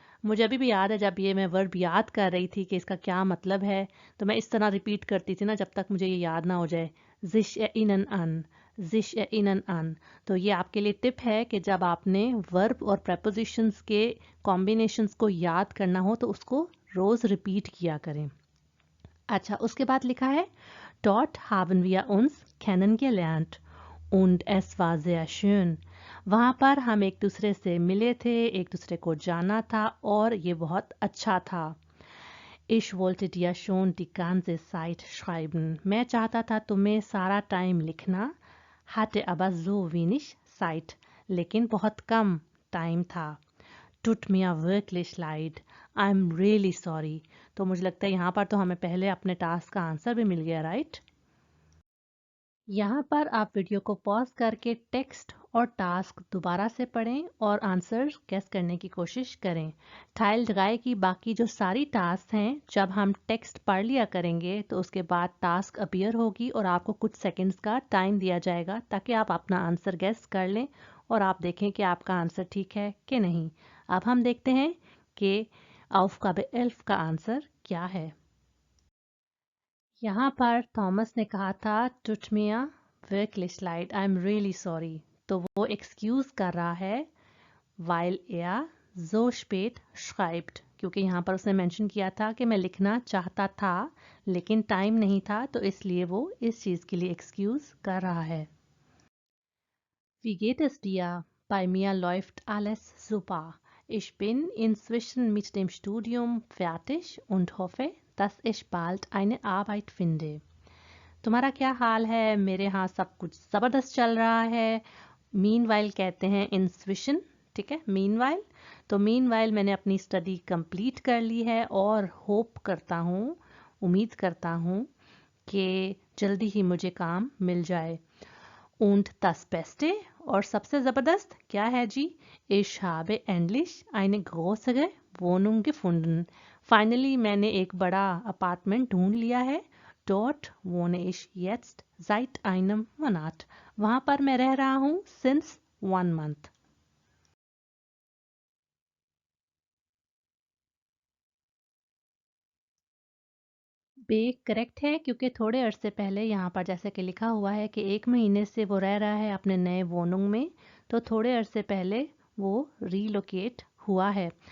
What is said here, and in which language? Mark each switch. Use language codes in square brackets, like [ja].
[hi] मुझे अभी भी याद है जब ये मैं वर्ब याद कर रही थी कि इसका क्या मतलब है, तो मैं इस तरह रिपीट करती थी ना जब तक मुझे ये याद ना हो जाए। जिश इनन अन, जिश इनन अन। तो ये आपके लिए टिप है कि जब आपने वर्ब और प्रेपोजिशंस के कॉम्बिनेशंस को याद करना हो तो उसको रोज रिपीट किया करें। अच्छा, उसके बाद लिखा है [de] Dort haben wir uns kennengelernt und es war sehr schön. [hi] वहाँ पर हम एक दूसरे से मिले थे, एक दूसरे को जाना था और ये बहुत अच्छा था। [de] Ich wollte dir schon die ganze Zeit schreiben. [hi] मैं चाहता था तुम्हें सारा टाइम लिखना। [de] hatte aber so wenig Zeit. [hi] लेकिन बहुत कम टाइम था। [de] Tut mir wirklich leid. [en] I'm really sorry. [hi] तो मुझे लगता है यहाँ पर तो हमें पहले अपने टास्क का आंसर भी मिल गया, राइट? यहाँ पर आप वीडियो को पॉज करके टेक्स्ट और टास्क दोबारा से पढ़ें और आंसर गेस करने की कोशिश करें। टाइल 3 की बाकी जो सारी टास्क हैं, जब हम टेक्स्ट पढ़ लिया करेंगे तो उसके बाद टास्क अपीयर होगी और आपको कुछ सेकंड्स का टाइम दिया जाएगा ताकि आप अपना आंसर गेस कर लें और आप देखें कि आपका आंसर ठीक है कि नहीं। अब हम देखते हैं कि Aufgabe 11 का आंसर क्या है। यहाँ पर थॉमस ने कहा था [de] Tut mir wirklich leid, [en] I'm really sorry। [hi] तो वो एक्सक्यूज कर रहा है [de] weil er so spät schreibt, [hi] क्योंकि यहाँ पर उसने मेंशन किया था कि मैं लिखना चाहता था लेकिन टाइम नहीं था, तो इसलिए वो इस चीज़ के लिए एक्सक्यूज कर रहा है। [de] Wie geht es dir? Bei mir läuft alles super. Ich bin inzwischen mit dem Studium fertig und hoffe, dass ich bald eine Arbeit finde. [hi] तुम्हारा क्या हाल है? मेरे यहाँ सब कुछ ज़बरदस्त चल रहा है। मीनवाइल कहते हैं इंस्विशन, ठीक है, मीनवाइल। तो मीनवाइल मैंने अपनी स्टडी कंप्लीट कर ली है और होप करता हूँ, उम्मीद करता हूँ कि जल्दी ही मुझे काम मिल जाए। [de] Und das Beste [hi] और सबसे ज़बरदस्त क्या है जी? [de] Ich habe endlich eine größere Wohnung gefunden. [hi] Finally मैंने एक बड़ा अपार्टमेंट ढूंढ लिया है। [de] Dort wohne ich jetzt seit einem Monat. [hi] वहाँ पर मैं रह रहा हूँ [en] since 1 month. [hi] बे करेक्ट है क्योंकि थोड़े अरसे पहले यहाँ पर जैसे कि लिखा हुआ है कि 1 महीने से वो रह रहा है अपने नए वोनुंग में, तो थोड़े अरसे पहले वो रीलोकेट हुआ है।